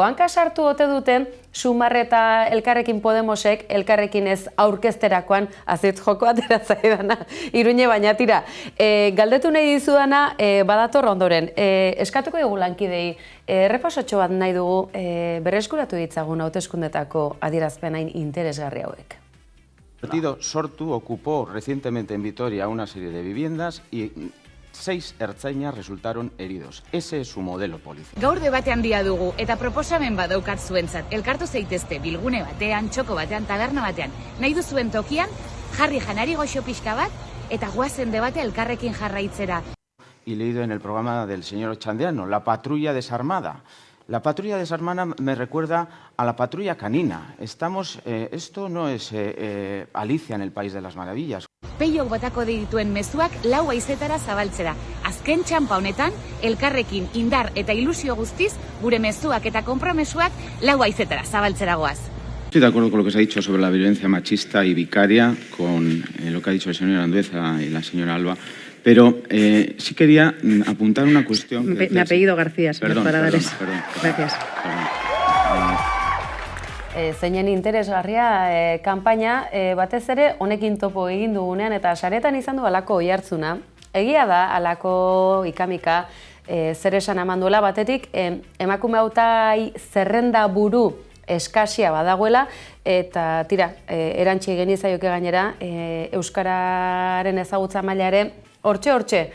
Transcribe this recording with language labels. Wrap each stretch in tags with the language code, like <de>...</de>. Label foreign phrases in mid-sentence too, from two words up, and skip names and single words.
<eu>Hanka sartu ote duten, Sumarre eta Elkarrekin Podemosek, Elkarrekin ez aurkezterakoan, azitz joko ateratzai Iruñe, baina tira. Galdetu nahi dizudana, badator ondoren. Eskatuko dugu lankidei, errepasotxo bat nahi dugu, berreskuratu ditzagun hauteskundetako adierazpen hain interesgarri hauek.</eu> <es>El partido Sortu ocupó recientemente en Vitoria una serie de viviendas y 6 ertzainas resultaron heridos. Ese es su modelo policial.</es> <eu>Gaur debate handia dugu eta proposamen badaukat zuentzat. Elkartu zaitezte bilgune batean, txoko batean, taberna batean. Nahi duzuen tokian, jarri janari goxo pixka bat eta goazen debate elkarrekin jarraitzera.</eu> <es>Y leído en el programa del señor Ochandiano, la patrulla desarmada. La patrulla desarmada me recuerda a la patrulla canina. Esto no es Alicia en el País de las Maravillas.</es> <eu>Peiok botako dituen mezuak 4 haizetara zabaltzera. Azken txanpa honetan, elkarrekin indar eta ilusio guztiz, gure mezuak eta konpromesuak 4 haizetara zabaltzera goaz.</eu> <es>Estoy de acuerdo con lo que se ha dicho sobre la violencia machista y vicaria, con lo que ha dicho el señor Andueza y la señora Alba, pero sí quería apuntar una cuestión. Me apellido García, señor Paradares. Gracias.</es> <eu>Zeinen interesgarria kanpaina, batez ere honekin topo egin dugunean eta saretan izan du alako oihartzuna. Egia da, alako ikamika zer esan eman duela batetik, emakume hautai zerrenda buru eskasia badagoela, eta tira, erantzi genizaioke gainera, Euskararen ezagutza maila ere, hortxe.</eu>